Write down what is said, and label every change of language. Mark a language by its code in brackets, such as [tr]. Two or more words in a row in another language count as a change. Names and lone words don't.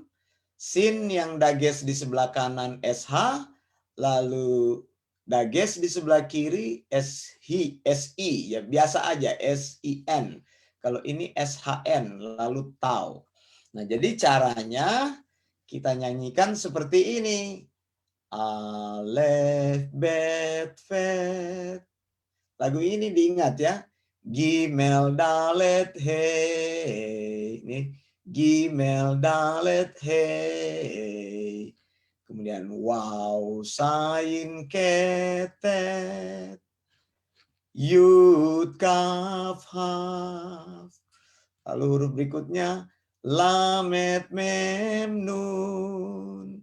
[id] Sin yang dages di sebelah kanan SH, lalu dages di sebelah kiri SI ya, biasa aja SIN. Kalau ini SHN lalu tau. Nah, jadi caranya kita nyanyikan seperti ini. Alef, bet, fet. Lagu ini diingat ya. Gimel, dalet, he. Ini gimel, dalet, he. Kemudian waw, sayin, ketet. Yud, kaf, haf. Lalu huruf berikutnya. Lamet, mem, nun.